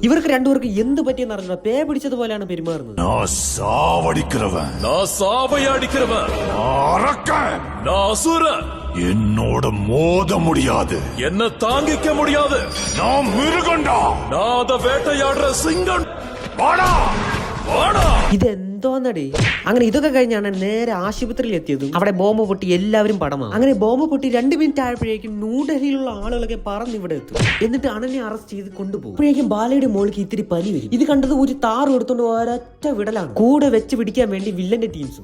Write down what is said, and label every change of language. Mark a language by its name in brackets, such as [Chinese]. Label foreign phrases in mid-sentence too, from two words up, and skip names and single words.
[Malayalam] ഇവർക്ക് 2 പേർക്ക് എന്ത് പറ്റിയെന്ന് അറിഞ്ഞാൽ പേ പിടിച്ചതുപോലെയാണ് പെരുമാറുന്നത്. [Tamil] என்னோட மோத முடியாது, என்ன தாங்கிக்க முடியாது. நான் மிருகண்டா, நான் அத வேட்டையாடுற சிங்கம். வாடா வாடா. [Malayalam] ഇതെന്തോന്നടി. അങ്ങനെ ഇതൊക്കെ കഴിഞ്ഞാണ് നേരെ ആശുപത്രിയിൽ എത്തിയതും അവിടെ ബോംബ് പൊട്ടി എല്ലാവരും പടമാണ്. അങ്ങനെ ബോംബ് പൊട്ടി 2 മിനിറ്റ് ആയപ്പോഴേക്കും ന്യൂഡൽഹിയിലുള്ള ആളുകളൊക്കെ പറന്ന് ഇവിടെ എത്തും. എന്നിട്ട് അണനെ അറസ്റ്റ് ചെയ്ത് കൊണ്ടുപോകും. അപ്പോഴേക്കും ബാലയുടെ മോൾക്ക് ഇത്തിരി പനി വരും. ഇത് കണ്ടത് ഒരു താറ് എടുത്തോണ്ട് ഒരൊറ്റ വിടലാണ്. കൂടെ വെച്ച് പിടിക്കാൻ വേണ്ടി വില്ലന്റെ ടീംസും.